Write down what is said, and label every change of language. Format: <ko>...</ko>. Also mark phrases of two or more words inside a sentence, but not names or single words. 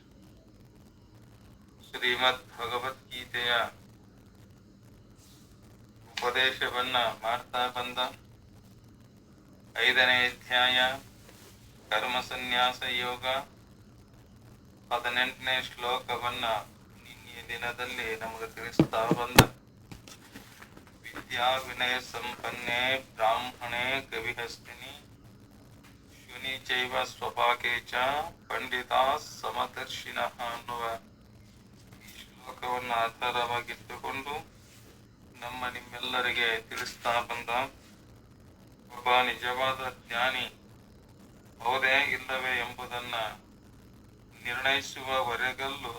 <kn>ಶ್ರೀಮದ್ ಭಗವದ್ಗೀತೆಯ ಉಪದೇಶವನ್ನ ಮಾಡ್ತಾ ಬಂದ 5ನೇ ಅಧ್ಯಾಯ ಕರ್ಮ ಸನ್ಯಾಸ ಯೋಗ 18ನೇ ಶ್ಲೋಕವನ್ನ ನಿನ್ನೆಯ ದಿನದಲ್ಲಿ ನಮಗೆ ತಿಳಿಸ್ತಾ ಬಂದ.</kn> <sa>ವಿದ್ಯಾ ವಿನಯ ಸಂಪನ್ನೆ ಬ್ರಾಹ್ಮಣೇ ಕವಿಹಸ್ತಿನಿ ಶುನಿ ಚೈವ ಸ್ವಪಾಕೆ ಚ ಪಂಡಿತ ಸಮದರ್ಶಿನಃ</sa> <kn>ಅನ್ನುವ ಈ ಶ್ಲೋಕವನ್ನು ಆಧಾರವಾಗಿಟ್ಟುಕೊಂಡು ನಮ್ಮ ನಿಮ್ಮೆಲ್ಲರಿಗೆ ತಿಳಿಸ್ತಾ ಬಂದ. ಒಬ್ಬ ನಿಜವಾದ ಜ್ಞಾನಿ ಹೌದೇ ಇಲ್ಲವೇ ಎಂಬುದನ್ನ ನಿರ್ಣಯಿಸುವವರೆಗಲ್ಲೂ</kn>